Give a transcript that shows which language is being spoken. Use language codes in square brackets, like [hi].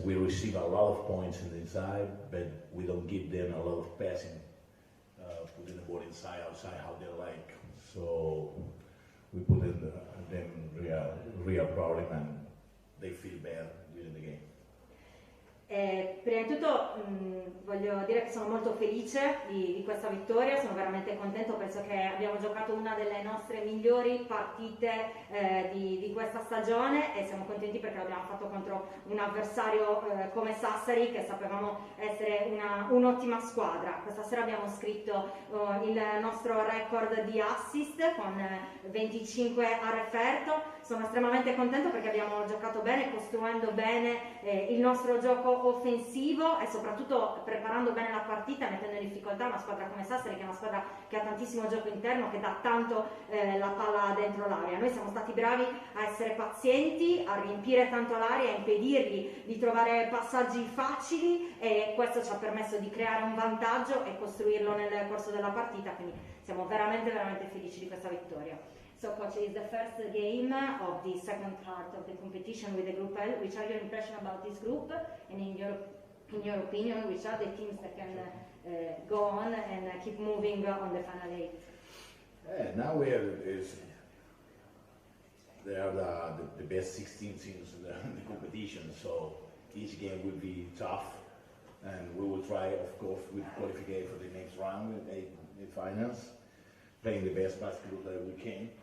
[en] We receive a lot of points in the inside, but we don't give them a lot of passing, putting the ball inside, outside, how they like. So we put in them real problem, and they feel bad during the game. [it] Prima di tutto voglio dire che sono molto felice di questa vittoria, sono veramente contento, penso che abbiamo giocato una delle nostre migliori partite di questa stagione e siamo contenti perché l'abbiamo fatto contro un avversario come Sassari, che sapevamo essere un'ottima squadra. Questa sera abbiamo scritto il nostro record di assist con 25 a referto. Sono estremamente contento perché abbiamo giocato bene, costruendo bene il nostro gioco offensivo e soprattutto preparando bene la partita, mettendo in difficoltà una squadra come Sassari, che è una squadra che ha tantissimo gioco interno, che dà tanto la palla dentro l'area. Noi siamo stati bravi a essere pazienti, a riempire tanto l'area, a impedirgli di trovare passaggi facili, e questo ci ha permesso di creare un vantaggio e costruirlo nel corso della partita, quindi siamo veramente felici di questa vittoria. [en] So, coach, it's the first game of the second part of the competition with the Group L. Which are your impressions about this group, and in your opinion, which are the teams that can go on and keep moving on the final 8? Now they are the best 16 teams in the competition, so each game will be tough, and we will try, of course, we qualify for the next round in the finals, playing the best basketball that we can.